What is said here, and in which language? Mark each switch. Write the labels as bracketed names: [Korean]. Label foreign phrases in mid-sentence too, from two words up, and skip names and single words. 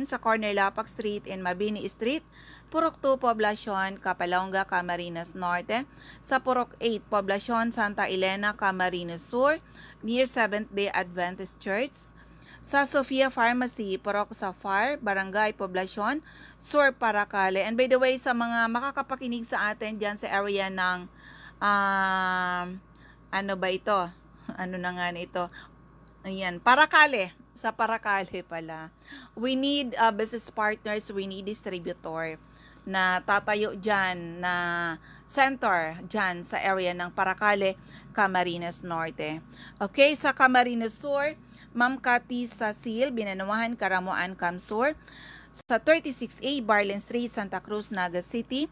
[Filipino] Sa corner Lapak Street and Mabini Street, Purok 2, Poblacion, Capalonga, Camarines Norte. Sa Purok 8, Poblacion, Santa Elena, Camarines Sur, [English] near Seventh-day Adventist Church. [Filipino] Sa Sofia Pharmacy, Purok Safar, Barangay Poblacion, Sur, Paracale. [English] And by the way, [Filipino] sa mga makakapakinig sa atin dyan sa area ng ano ba ito? Ano na nga ito? Ayan, Paracale. Sa Paracale pala. [English] We need business partners, we need distributor [Filipino] na tatayo dyan, na center dyan sa area ng Paracale, [English] Camarines Norte. [Filipino] Okay, sa Camarines Sur, Ma'am Cathy Sasil, Binanawahan, Karamuan, Camsur. Sa 36A, Barlen Street, Santa Cruz, Naga City.